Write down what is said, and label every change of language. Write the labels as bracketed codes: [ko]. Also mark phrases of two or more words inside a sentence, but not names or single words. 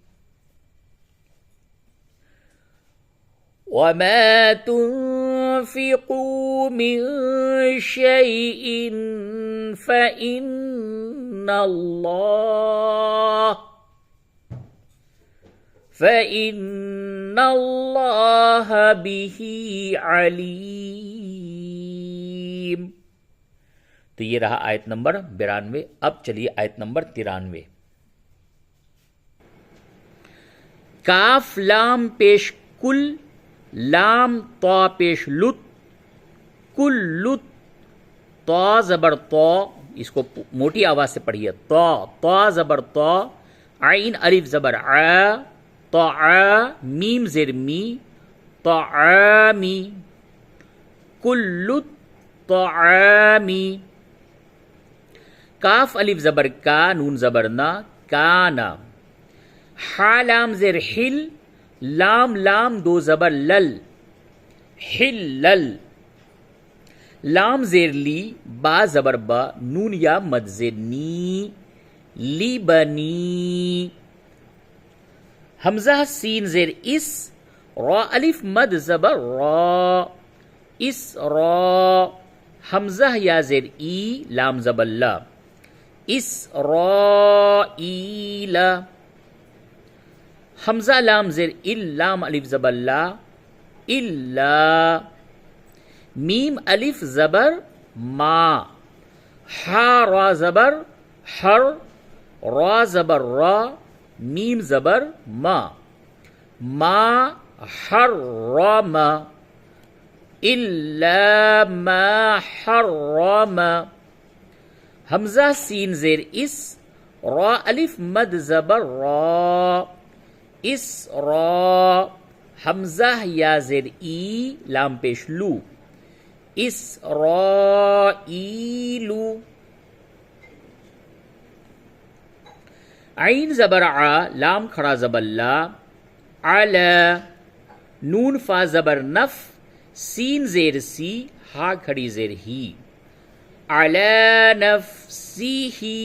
[ar] وما تنفقوا من شيء فإن اللہ به علیم. [ur] تو یہ رہا آیت نمبر 92. اب چلیے آیت نمبر 93. کاف لام پیش کل، لام طا پیش لت، کل لت، طا زبر طا، اس کو موٹی آواز سے پڑھیے. طا زبر طا، عین الف زبر ع، میم زیر می، طعامی، کل طعامی. کاف الف زبر کا، نون زبر نا، کانا. حا لام زیر حل، لام دو زبر لل، حلل. لام زیر لی، با زبر با، نون یا مد زیر نی، [ar] لی بنی. [ur] حمزہ سین زیر اس، را الف مد زبر را، اس را. حمزہ یا زیر ای، لام زبر لا، اس را ایلا. حمزہ لام زیر ال، لام الف زبر لا، الا. میم الف زبر ما، ہا را زبر ہر، را زبر را، میم زبر ما، [ar] ما حرم الا ما حرم، [ur] حمزہ سین زیر اس، را الف مد زبر را، اس را، حمزہ یا زیر ای لام پیش لو، اسرائیلو، عین زبر ع، لام کھڑا زبر لا، علی، نون فا زبر نف، سین زیر سی، ہا کھڑی زیر ہی، [ar] علی نفسہ،